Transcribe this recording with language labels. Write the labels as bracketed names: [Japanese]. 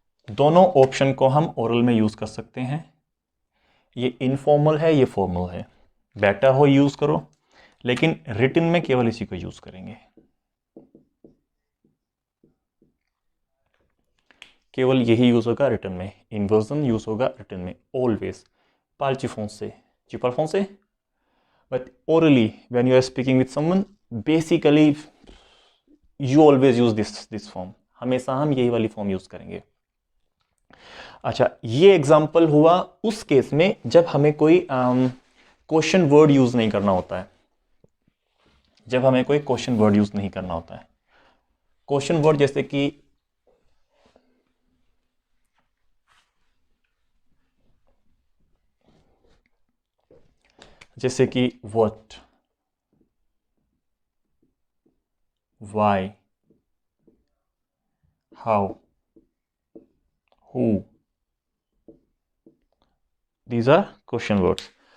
[Hindi] दोनों ऑप्शन को हम ओरल में यूज कर सकते हैं। ये इनफॉर्मल है, ये फॉर्मल है। बेटर हो यूज करो, लेकिन रिटन में केवल इसी को यूज करेंगे। केवल यही यूज होगा रिटन में। इन्वर्जन यूज होगा रिटन में always. [French] पार्ल फोंसे, चिपर फोंसे। [English] But orally when you are speaking with someone, basically you always use this form। [Hindi] हमेशा हम यही वाली फॉर्म यूज करेंगे। अच्छा, ये एग्जाम्पल हुआ उस केस में जब हमें कोई क्वेश्चन वर्ड यूज नहीं करना होता है। जब हमें कोई क्वेश्चन वर्ड यूज नहीं करना होता है। क्वेश्चन वर्ड जैसे कि [English] what, why, how, who, these are [Hindi] question words.